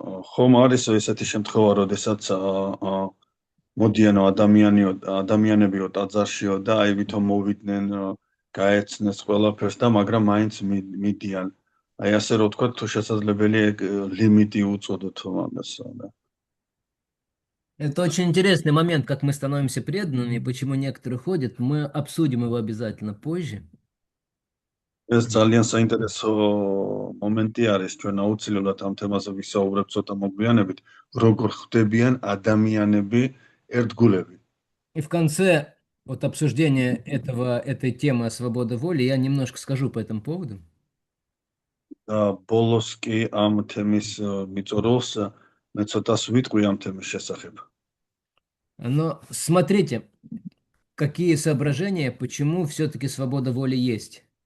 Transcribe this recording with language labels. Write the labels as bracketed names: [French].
[Georgian] ხომ არის ესეთი შემთხვევა, როდესაც მოდიანო ადამიანებიო ტაძარშიო და აი ვითომ მოვიდნენ, გაეცნეს ყველაფერს და მაგრამ მაინც მიდიან. აი ასე რო ვთქვათ, თუ შესაძლებელია ლიმიტი უწოდოთ ამას, да. [Russian] Это очень интересный момент, как мы становимся преданными, почему некоторые ходят. Мы обсудим его обязательно позже. [Georgian] ეს ძალიან საინტერესო მომენტი არის, ჩვენ აუცილებლად ამ თემაზე ვისაუბრებთ ცოტა მოგვიანებით, როგორ ხდებიან ადამიანები ერთგულები. [Russian] И в конце вот обсуждения этой темы о свободе воли я немножко скажу по этому поводу. [Georgian] და ბოლოს კი ამ თემის მიწორულს მე ცოტას ვიტყვი ამ თემის შესახებ. [Russian] Но смотрите, Какие соображения, почему все-таки свобода воли есть?